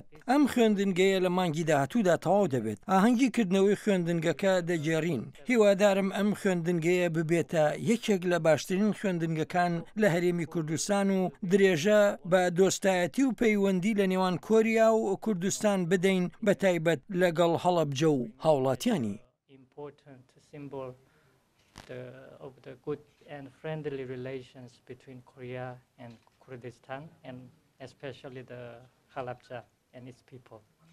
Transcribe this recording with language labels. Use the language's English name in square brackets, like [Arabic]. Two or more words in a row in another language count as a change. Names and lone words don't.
[Central Kurdish] ئەم خوێندنگەیە لە مانگی داهاتوودا تەواو دەبێت. ئاهەنگیکردنەوەی خوێندنگەکە دەگێڕین. هیوادارم ئەم خوێندنگەیە ببێتە یەکێک لە باشترین خوێندنگەکان لە هەرێمی کوردستان و درێژە بە دۆستایەتی و پەیوەندی لە نێوان کۆریا و کوردستان بدەین بە تایبەت لەگەڵ هەڵەبجە و هاوڵاتیانی. [English] Symbol of the good and friendly relations between Korea and Kurdistan, and especially the Halabja and its people.